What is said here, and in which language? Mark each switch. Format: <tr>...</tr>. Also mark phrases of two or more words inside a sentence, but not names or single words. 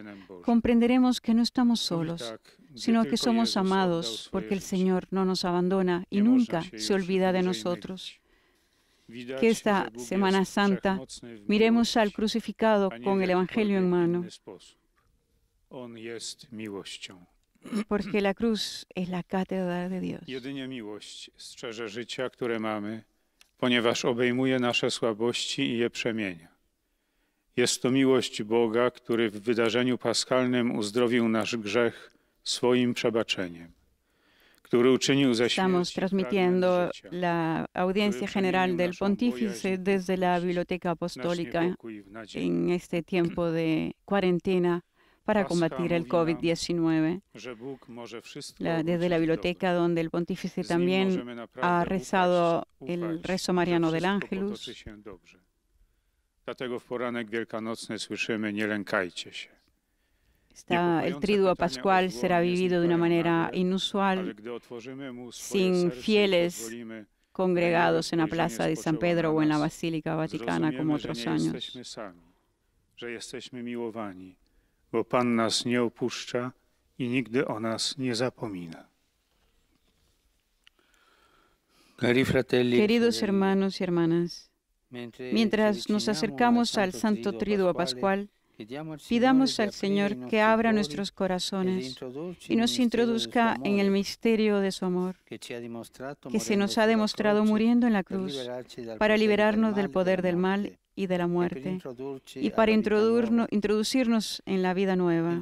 <es>Comprenderemos que no estamos solos, sino que somos amados, porque el Señor no nos abandona y nunca se olvida de nosotros. Que esta Semana Santa miremos al crucificado con el Evangelio en mano. porque la cruz es la cátedra de Dios.</es> <pl>Jedynie miłość strzeże życia, które mamy, ponieważ obejmuje nasze słabości i je przemienia. Jest to miłość Boga, który w wydarzeniu paschalnym uzdrowił nasz grzech swoim przebaczeniem, który uczynił ze</pl> <es>Estamos</es> <pl>śmierci</pl> <es>transmitiendo</es> <pl>fragment życia,</pl> <es>la audiencia general del pontífice desde la Biblioteca</es> <pl>nasz</pl> <es>Apostólica</es> <pl>niepokój w nadziei,</pl> <es>en este tiempo de cuarentena para combatir el COVID-19.</es> <pl>że Bóg może wszystko</pl> <es>Desde la</es> <pl>obrócić w</pl> <es>biblioteca</es> <pl>dobro.</pl> <es>donde el pontífice</es> <pl>Z nim</pl> <es>también</es> <pl>możemy naprawdę</pl> <es>ha rezado el</es> <pl>ufać,</pl> <es>rezo</es> <pl>że</pl> <es>mariano del</es> <pl>wszystko</pl> <es>Ángelus.</es> <pl>potoczy się dobrze. Dlatego w poranek wielkanocny słyszymy: nie lękajcie się.</pl> <es>El triduo pascual será vivido de una manera inusual,</es> <pl>Ale gdy otworzymy mu swoje</pl> <es>sin</es> <pl>serce i</pl> <es>fieles</es> <pl>pozwolimy,</pl> <es>congregados en la plaza de San Pedro o en la Basílica Vaticana como</es> <pl>zrozumiemy,</pl> <es>otros</es> <pl>że nie</pl> <es>años.</es> <pl>jesteśmy sami, że jesteśmy miłowani, bo Pan nas nie opuszcza i nigdy o nas nie zapomina.</pl> <es>Queridos hermanos y hermanas, mientras nos acercamos al Santo Triduo Pascual, pidamos al Señor que abra nuestros corazones y nos introduzca en el misterio de su amor, que se nos ha demostrado muriendo en la cruz para liberarnos del poder del mal y de la muerte, y para introducirnos en la vida nueva.</es>